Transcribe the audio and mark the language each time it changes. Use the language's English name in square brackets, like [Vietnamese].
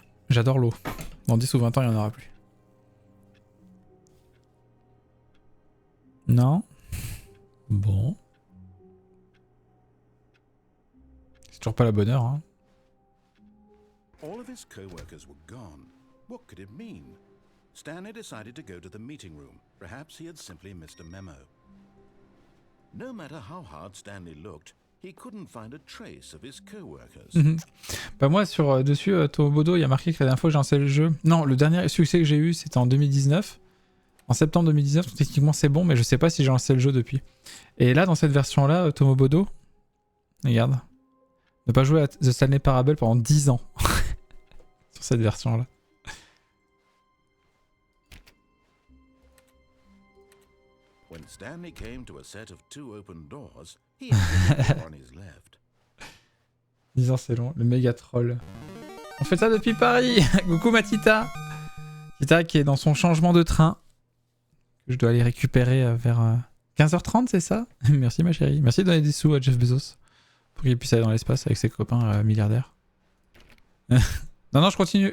[French] J'adore l'eau. Dans 10 ou 20 ans, il n'y en aura plus. Non. Bon. C'est toujours pas la bonne heure, hein. [English] All of his co-workers were gone. What could it mean? Stanley decided to go to the meeting room. Perhaps he had simply missed a memo. No matter how hard Stanley looked, he couldn't find a trace of his co-workers. [French] Bah moi sur dessus Tomobodo, il y a marqué que la dernière fois que j'ai lancé le jeu. Non, le dernier succès que j'ai eu, c'était en 2019. En septembre 2019, donc techniquement c'est bon, mais je sais pas si j'ai lancé le jeu depuis. Et là, dans cette version-là, Tomobodo, regarde, ne pas jouer à The Stanley Parable pendant 10 ans. Sur cette version-là. [English] When Stanley came to a set of 2 open doors, he had the door on his left. [French] 10 ans c'est long, le méga troll. On fait ça depuis Paris. Coucou ma Tita. Tita qui est dans son changement de train. Que je dois aller récupérer vers 15h30, c'est ça? Merci ma chérie. Merci de donner des sous à Jeff Bezos. Pour qu'il puisse aller dans l'espace avec ses copains milliardaires. Non, je continue.